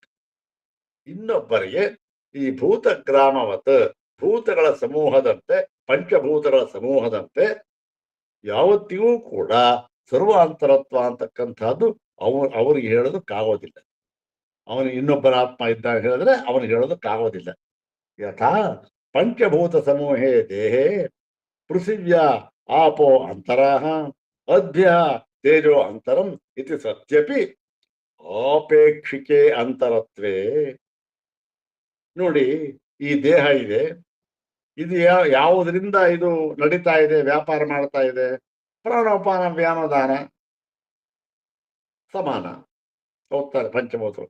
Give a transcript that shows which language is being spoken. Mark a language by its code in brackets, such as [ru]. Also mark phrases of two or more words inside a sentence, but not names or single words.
[kn] ಇನ್ನೊಬ್ಬರಿಗೆ ಈ ಭೂತಗ್ರಾಮವತ್, ಭೂತಗಳ ಸಮೂಹದಂತೆ, ಪಂಚಭೂತಗಳ ಸಮೂಹದಂತೆ ಯಾವತ್ತಿಗೂ ಕೂಡ ಸರ್ವಾಂತರತ್ವ ಅಂತಕ್ಕಂಥದ್ದು ಅವರಿಗೆ ಹೇಳೋದಕ್ಕಾಗೋದಿಲ್ಲ. ಅವನಿಗೆ ಇನ್ನೊಬ್ಬರ ಆತ್ಮ ಇದ್ದ ಹೇಳಿದ್ರೆ ಅವನಿಗೆ ಹೇಳೋದಕ್ಕಾಗೋದಿಲ್ಲ. [sa] ಯಥಾ ಪಂಚಭೂತ ಸಮೂಹೇ ದೇಹೇ ಪೃಥಿವ್ಯಾ ಆಪೋ ಅಂತರಃ ಅದ್ಭ್ಯ ತೇಜೋ ಅಂತರಂ ಇತಿ ಸತ್ಯಪಿ ಆಪೇಕ್ಷಿಕೆ ಅಂತರತ್ವೇ. [kn] ನೋಡಿ, ಈ ದೇಹ ಇದೆ, ಇದು ಯಾವುದರಿಂದ ಇದು ನಡೀತಾ ಇದೆ, ವ್ಯಾಪಾರ ಮಾಡ್ತಾ ಇದೆ? [sa] ಪ್ರಾಣೋಪಾನ ವ್ಯಾನೋದಾನ ಸಮಾನ [kn] ಹೋಗ್ತಾರೆ ಪಂಚಭೂತರು.